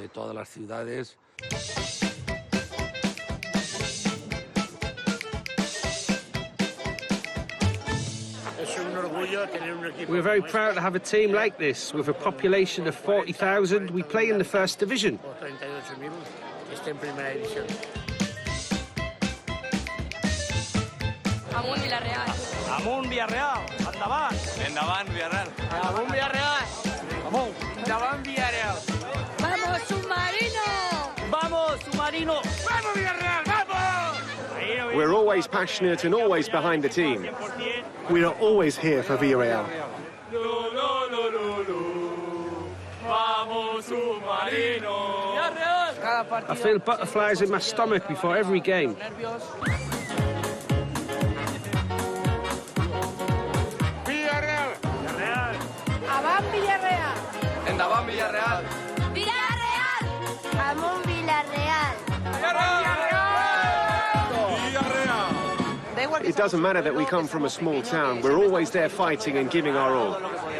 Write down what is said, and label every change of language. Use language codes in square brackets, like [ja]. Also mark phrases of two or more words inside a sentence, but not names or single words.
[en] We're very proud to have a team like this. With a population of 40,000, we play in the first division. [ca] Amun Villarreal. Amun Villarreal. Endavant. Endavant Villarreal. Amun Villarreal. Amun. Endavant Villarreal. [es] ¡Vamos, submarino! Vamos, submarino. Vamos Villarreal. Vamos. [en] We're always passionate and always behind the team. We are always here for Villarreal. [es] Vamos, submarino. [en] I feel butterflies in my stomach before every game. [ca] Villarreal. Villarreal. ¡Avant Villarreal! Endavant Villarreal. ¡Villarreal! ¡Amun Villarreal! [en] It doesn't matter that we come from a small town. We're always there fighting and giving our all.